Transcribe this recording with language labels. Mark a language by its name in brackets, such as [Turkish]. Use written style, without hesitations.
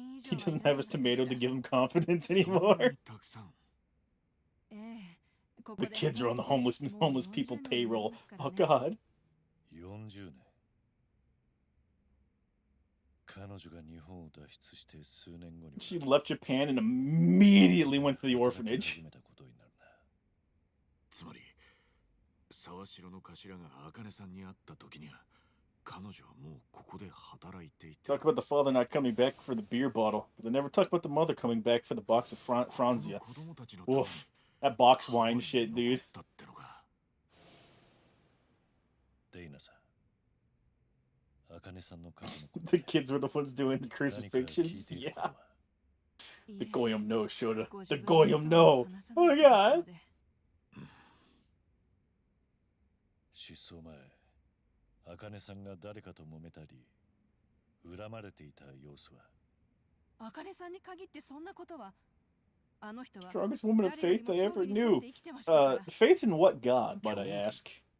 [English] He doesn't have his tomato to give him confidence anymore. The kids are on the homeless people payroll. Oh god. [Japanese] 40年彼女が日本を脱出して数年後に [English] She left Japan and immediately went to the orphanage. [Japanese] つまり沢城の頭が茜さんに会った時には彼女はもうここで働いていた。 [English] Talk about the father not coming back for the beer bottle, but they never talk about the mother coming back for the box of Franzia. Woof. That box wine shit, dude. [Japanese] デイナさん [English] The kids were the ones doing the crucifixions? Yeah. The Goyim no, Shota. The Goyim no! Oh my god! [Japanese] 失踪前茜さんが誰かと揉めたり恨まれていた様子は茜さんに限ってそんなことは。あの人は [English] Strongest woman of faith I ever knew. Faith in what god, might I ask?